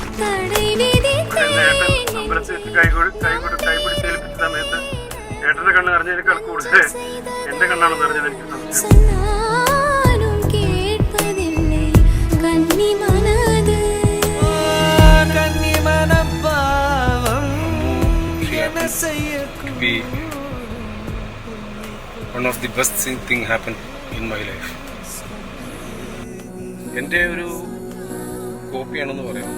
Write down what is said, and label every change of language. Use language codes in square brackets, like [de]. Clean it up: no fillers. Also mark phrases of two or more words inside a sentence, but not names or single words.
[ml] കൈപിടിച്ചേൽപ്പിച്ച സമയത്ത് ഏട്ടന്റെ കണ്ണ് പറഞ്ഞതിനേക്കാൾ കൂടുതൽ എന്റെ കണ്ണാണ് നിറഞ്ഞത്. എനിക്ക് സംശയം. [ta] சொன்னாலும் கேட்பதில்லை கன்னி மனது கன்னி மனப்பாவம் என்ன செய்ய [en] Be one of the best thing happened in my life. [ml] എൻ്റെ ഒരു കോപ്പിയാണെന്ന് പറയാം.